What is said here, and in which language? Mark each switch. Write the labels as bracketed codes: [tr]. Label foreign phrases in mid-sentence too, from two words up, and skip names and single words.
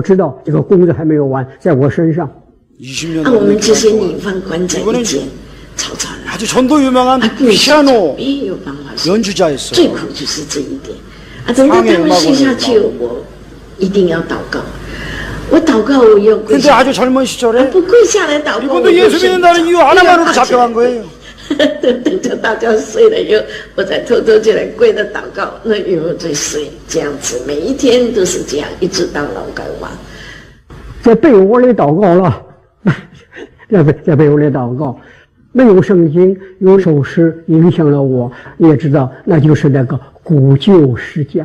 [ko] 20년 넘게 이분은 아주 전도 유명한 피아노 연주자였어요. 상해 음악원을 그런데 아주 젊은 시절에 이분도 예수 믿는다는 이유 하나만으로 잡혀간 거예요. [zh] 等着大家睡了以后，我再偷偷进来跪着祷告，那以后再睡，这样子每一天都是这样，一直到劳改完。在被窝里祷告了，在被窝里祷告，没有圣经，有首诗影响了我，也知道那就是那个古旧世家。